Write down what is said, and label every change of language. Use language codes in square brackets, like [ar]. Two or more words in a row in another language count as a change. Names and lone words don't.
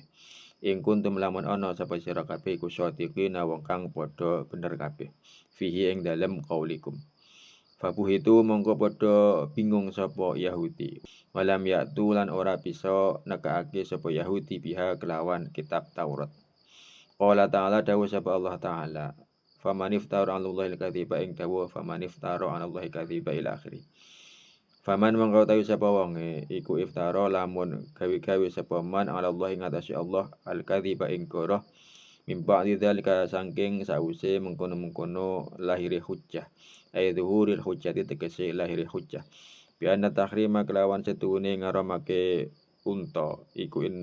[jv] Ing kuntum lamun ana sapa sira kabeh iku shadiqina wong kang padha bener kabeh. Fihi ing dalem qaulikum. Fabuhitu mongko padha bingung sapa Yahudi. [ar] ولم يأتوا [jv] lan ora bisa nekake sapa Yahudi biha kelawan kitab Taurat. [ar] قال تعالى [jv] dawu sapa [ar] الله تعالى. فمن افترى على الله الكذب [jv] ing dawu [ar] فمن افترى على الله الكذب إلى آخره. [jv] Faman mongko tawi sapa wonge iku iftara lamun gawe-gawe sapa man [ar] على الله [jv] ing atase Allah al-kadhiba ing goroh [ar] من بعد ذلك [jv] saking sause mengkono-mengkono lahire hujjah [ar] أي ظهور الحجة [jv] tegese lahire hujjah [ar] بأن تحريم [jv] kelawan setuhune ngaramake unta iku